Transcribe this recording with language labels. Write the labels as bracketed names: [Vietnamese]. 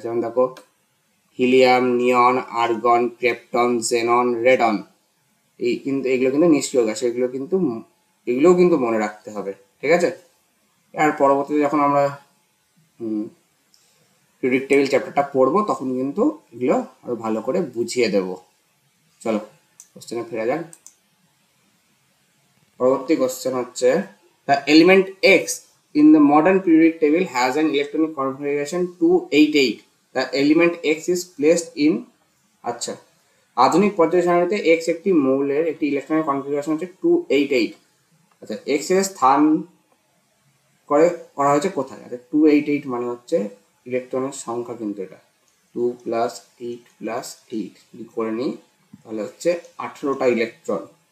[Bangla] যেমন দেখো হিলিয়াম, নিয়ন, argon, krypton, xenon, radon, এই কিন্তু এগুলো কিন্তু নিষ্ক্রিয় গ্যাস, এগুলোও কিন্তু মনে রাখতে হবে। ঠিক আছে, আর পরবর্তীতে যখন আমরা পিরিয়ডিক টেবিল চ্যাপ্টারটা পড়বো তখন কিন্তু এগুলো আরো ভালো করে বুঝিয়ে দেব। চলো কোশ্চেনে ফিরে যাক। পরবর্তী কোশ্চেন হচ্ছে, [English] the element X in the modern periodic table has an electronic configuration 288. The element X is placed in, [Bangla] আচ্ছা, আধুনিক পর্যায় সারণীতে X একটি মৌলের একটি ইলেকট্রনিক কনফিগারেশন হচ্ছে 288। আচ্ছা, X এর স্থান করা হয়েছে কোথায়? আচ্ছা, 288 মানে হচ্ছে ইলেকট্রনের সংখ্যা, কিন্তু এটা 2 + 8 + 8 যদি করে নিই তাহলে হচ্ছে 18টা ইলেকট্রন।